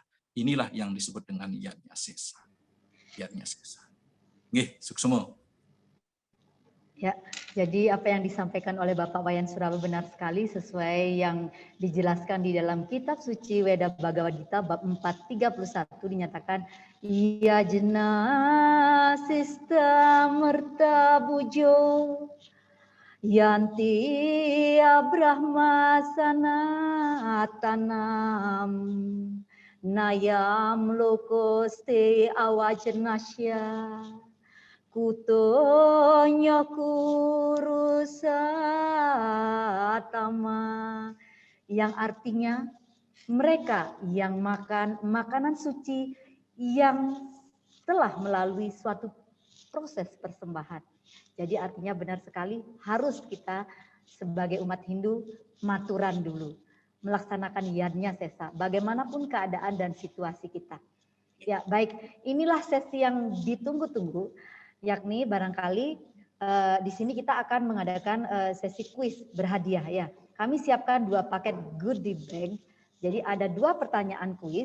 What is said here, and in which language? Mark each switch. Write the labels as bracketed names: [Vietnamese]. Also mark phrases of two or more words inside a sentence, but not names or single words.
[Indonesian] Inilah yang disebut dengan Yadnya Sesa. Yadnya Sesa. [Balinese] Nggih, suksumo. [Indonesian] Ya, jadi apa yang disampaikan oleh Bapak Wayan Suraba benar sekali, sesuai yang dijelaskan di dalam kitab suci Weda Bhagavad Gita bab 4:31 dinyatakan [Sanskrit] यज्ञशिष्टामृतभुजो यान्ति ब्रह्म सनातनम् नायं लोकोऽस्त्ययज्ञस्य कुतोऽन्यः कुरुसत्तम, [Indonesian] yang artinya mereka yang makan makanan suci yang telah melalui suatu proses persembahan. Jadi artinya benar sekali harus kita sebagai umat Hindu maturan dulu, melaksanakan Yadnya Sesa bagaimanapun keadaan dan situasi kita. Ya, baik, inilah sesi yang ditunggu-tunggu, yakni barangkali di sini kita akan mengadakan sesi kuis berhadiah ya. Kami siapkan 2 paket [English] goodie bag. [Indonesian] Jadi ada 2 pertanyaan kuis.